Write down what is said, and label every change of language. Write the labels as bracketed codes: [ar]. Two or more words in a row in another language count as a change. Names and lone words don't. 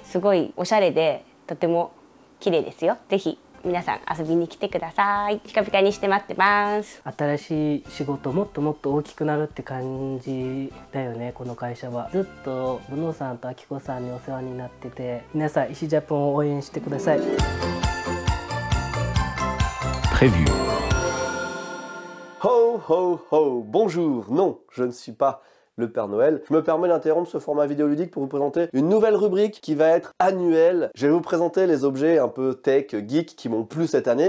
[ja] すごいおしゃれでとても綺麗ですよ。ぜひ皆さん遊びに来てください。ピカピカにして待ってます。新しい仕事、もっともっと大きくなるって感じだよね、この会社は。ずっとブノさんとアキコさんにお世話になってて、皆さん石ジャポンを応援してください。 [fr] Prévu. Ho ho ho, bonjour. Non, je ne suis pas le Père Noël. Je me permets d'interrompre ce format vidéoludique pour vous présenter une nouvelle rubrique qui va être annuelle. Je vais vous présenter les objets un peu tech, geek qui m'ont plu cette année.